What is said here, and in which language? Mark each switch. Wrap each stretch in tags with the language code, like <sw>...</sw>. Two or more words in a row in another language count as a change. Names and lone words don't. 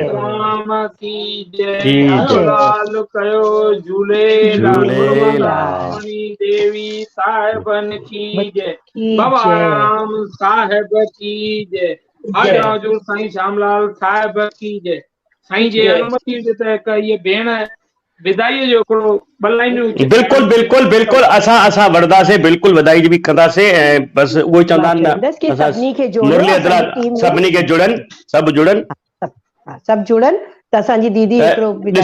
<hi>राम की जय, की जय,</hi> <sd>लाल कयो झूलेलाल, बोलो माता झूलेलाल।</sd> <hi>रुक्मणी देवी साहिबन की जय, की बाबा जय। राम साहिब की जय, हाजर हजूर साईं श्यामलाल साहिब की जय।</hi> <sd>साईं जी अनुमति हुजे त हिक इहे भेण विदाईअ जो हिकिड़ो ॿ लाइनूं बिल्कुलु बिल्कुलु बिल्कुलु असां वठंदासीं, बिल्कुलु वधाई जी बि कंदासीं। ऐं बसि उहो ई चवंदा आहिनि चवंदसि कि न असां सभिनी खे जोड़ो, मुरली असांजी हज़रात टीम में सभिनी खे जुड़नि, सभु जुड़नि। सभु जुड़नि त असांजी दीदी हिकिड़ो विदाई</sd>